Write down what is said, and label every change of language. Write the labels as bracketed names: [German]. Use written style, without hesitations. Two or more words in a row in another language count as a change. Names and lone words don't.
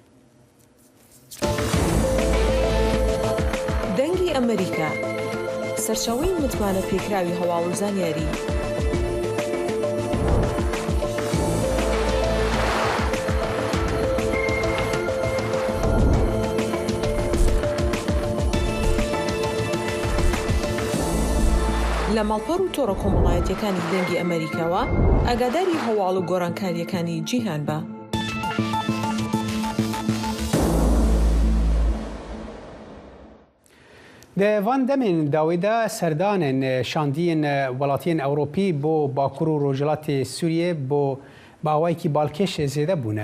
[Central Kurdish] دەنگی ئەمریکا سەرچاوەی متمانە پێکراوی هەواڵ و زانیاری لە ماڵپەڕ و تۆڕە کۆمەڵایەتیەکانی دەنگی ئەمریکاوە ئاگاداری هەواڵ و گۆڕانکاریەکانی جیهان بە. [Kurdish] Van demên dawê de serdanên şandiyên welatiyên Ewropî bo Bakur û Rojhilatê Sûriyê bo bawayekî balkêş zêde bûne.